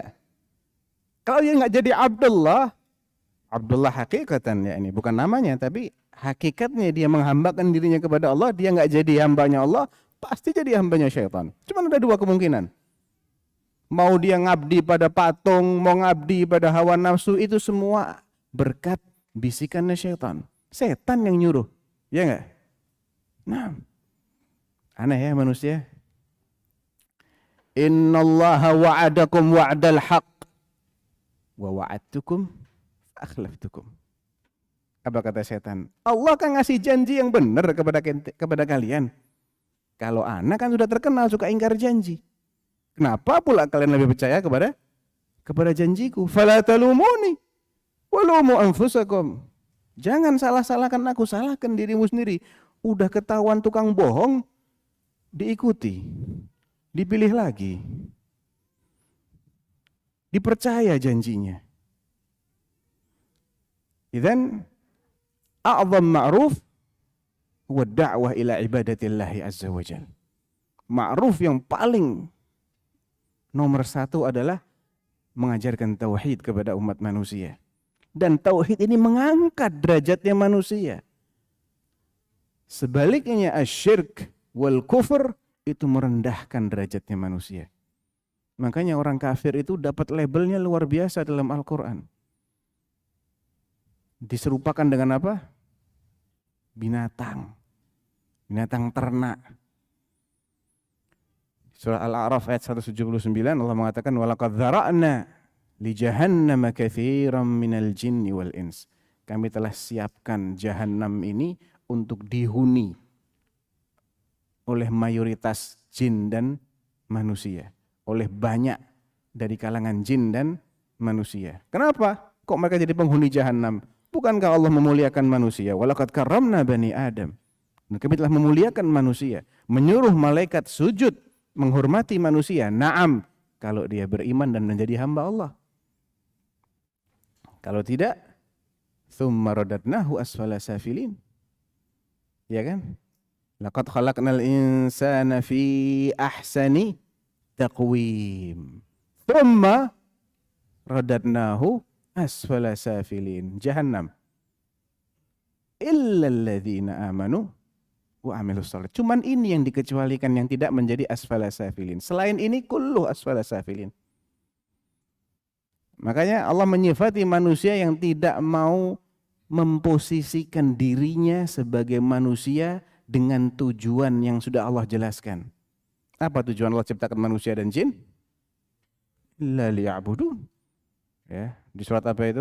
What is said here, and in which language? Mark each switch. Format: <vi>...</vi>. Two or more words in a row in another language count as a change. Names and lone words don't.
<id>Kalau dia enggak jadi Abdullah, Abdullah hakikatan ya ini bukan namanya, tapi hakikatnya dia menghambakan dirinya kepada Allah, dia enggak jadi hambanya Allah, pasti jadi hambanya syaitan. Cuma ada dua kemungkinan. Mau dia ngabdi pada patung, mau ngabdi pada hawa nafsu, itu semua berkat bisikannya syaitan. Setan yang nyuruh, ya enggak? Nah, aneh ya manusia.</id> <ar>إن الله وعدكم وعد الحق و وعدتكم أخلفتكم.</ar> <id>Apa kata setan? Allah kan ngasih janji yang benar kepada kalian. Kalau anak kan sudah terkenal suka ingkar janji. Kenapa pula kalian lebih percaya kepada janjiku?</id> <ar>فلا تلوموني ولوموا أنفسكم.</ar> <id>Jangan salah-salahkan aku, salahkan dirimu sendiri. Udah ketahuan tukang bohong, diikuti, dipilih lagi, dipercaya janjinya.</id> <ar>إذن أعظم معروف و دعوة إلى عبادة الله عز وجل.</ar> <id>Ma'ruf yang paling nomor satu adalah mengajarkan tauhid kepada umat manusia. Dan tauhid ini mengangkat derajatnya manusia. Sebaliknya</id> <ar>الشرك والكفر</ar> <id>itu merendahkan derajatnya manusia. Makanya orang kafir itu dapat labelnya luar biasa dalam Al-Quran. Diserupakan dengan apa? Binatang. Binatang ternak. Surah Al-A'raf ayat 179 Allah mengatakan</id> <ar>ولقد ذرأنا لجهنم كثيرا من الجن والإنس.</ar> <id>Kami telah siapkan jahanam ini untuk dihuni oleh mayoritas jin dan manusia, oleh banyak dari kalangan jin dan manusia. Kenapa? Kok mereka jadi penghuni jahanam? Bukankah Allah memuliakan manusia?</id> <ar>ولقد كرمنا بني آدم.</ar> <id>Dan kami telah memuliakan manusia, menyuruh malaikat sujud menghormati manusia. Naam, kalau dia beriman dan menjadi hamba Allah. Kalau tidak,</id> <ar>ثم رددناه أسفل سافلين.</ar> <id>Ya kan?</id> <ar>لقد خلقنا الإنسان في أحسن تقويم. ثم رددناه أسفل سافلين. Jahannam. إلا الذين آمنوا وعملوا الصالحات.</ar> <id>Cuman ini yang dikecualikan yang tidak menjadi</id> <ar>أسفل سافلين.</ar> <id>Selain ini</id> <ar>كل أسفل سافلين.</ar> <id>Makanya Allah menyifati manusia yang tidak mau memposisikan dirinya sebagai manusia dengan tujuan yang sudah Allah jelaskan. Apa tujuan Allah ciptakan manusia dan jin?</id> <ar>لا ليعبدون.</ar> <id>Ya, di surat apa itu?</id>